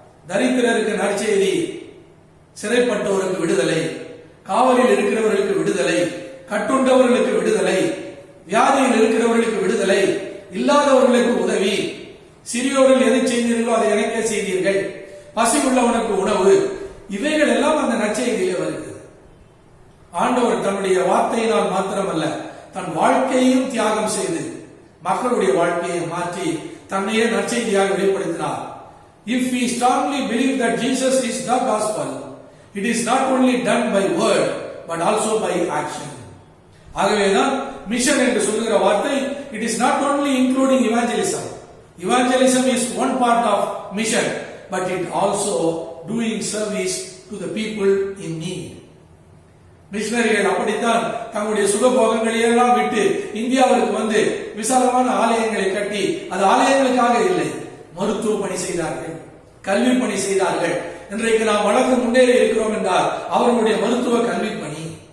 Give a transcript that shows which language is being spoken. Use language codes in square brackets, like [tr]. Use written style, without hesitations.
[ta] தரித்திரருக்கு நற்செய்தி, சிறைப்பட்டவருக்கு விடுதலை, காவலில் இருக்கிறவர்களுக்கு விடுதலை, கட்டுண்டவர்களுக்கு விடுதலை, வியாதியில் இருக்கிறவர்களுக்கு விடுதலை, இல்லாதவர்களுக்கு உதவி, சிறியோரில் எதை செய்தீர்களோ அதை எனக்கே செய்தீர்கள், பசி உள்ளவனுக்கு உணவு, இவைகள் எல்லாம் அந்த நற்செய்தியிலே வருகிறது. ஆண்டவர் தன்னுடைய வார்த்தையினால் மாத்திரமல்ல, தன் வாழ்க்கையையும் தியாகம் செய்து மக்களுடைய வாழ்க்கையை மாற்றி தன்னையே நற்செய்தியாக வெளிப்படுத்தினார். [en] If we strongly believe that Jesus is the gospel, it is not only done by word but also by action. [ta] ஆகவேதான் மிஷன் என்று சொல்லுகிற வார்த்தை, [en] it is not only including evangelism. Evangelism is one part of mission, but it also doing service to the people in need. [ta] மிஷனரிகள் அப்படித்தான் தங்களுடைய சுகபோகங்களை எல்லாம் விட்டு இந்தியாவிற்கு வந்து விசாலமான ஆலயங்களை கட்டி, அது ஆலயங்களுக்காக இல்லை, மருத்துவ பணி செய்தார்கள், கல்வி பணி செய்தார்கள். இன்றைக்கு நாம் வளர்ந்து முன்னேறி இருக்கிறோம் என்றால் அவர்களுடைய மருத்துவ கல்வி பணி.